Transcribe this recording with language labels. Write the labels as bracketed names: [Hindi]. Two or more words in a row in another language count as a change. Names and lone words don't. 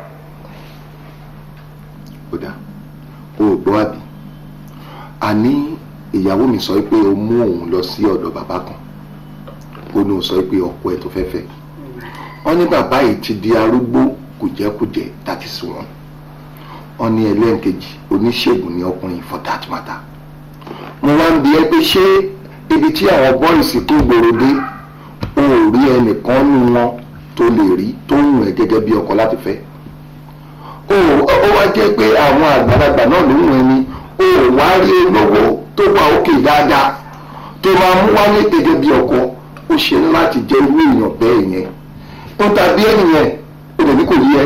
[Yoruba] Ó dáa, o ò gbọ́ àbí? Àní ìyàwó mi sọ pé o mú òun lọ sí ọ̀dọ̀ bàbá kan ó ní o sọ pé ọkọ ẹ̀ tó fẹ́ fẹ́ wọ́n ní bàbá yìí ti di arúgbó kùjẹ́kùjẹ́ [English] that is one [Yoruba] wọ́n ní ẹlẹ́ǹkejì oníṣègùn ní ọkùnrin [English] for that matter [Yoruba] mo wá ń bi ẹ́ pé ṣé ibi tí àwọn bọ́ìsì tó gbòòrò dé o ò rí ẹnìkan nínú wọn tó lè rí tó ń wẹ̀ gẹ́gẹ́ bí ọkọ láti fẹ́ ó wá jẹ́ pé àwọn àgbàlagbà náà ló ń wẹ̀ ni ó wá rí olówó tó wà òkè dáadáa tó máa mú wálé gẹ́gẹ́ bí ọkọ ó ṣe láti jẹ́ irú èèyàn bẹ́ẹ̀ yẹn ó tàbí ẹnìyẹn ó lè ní kò yí ẹ.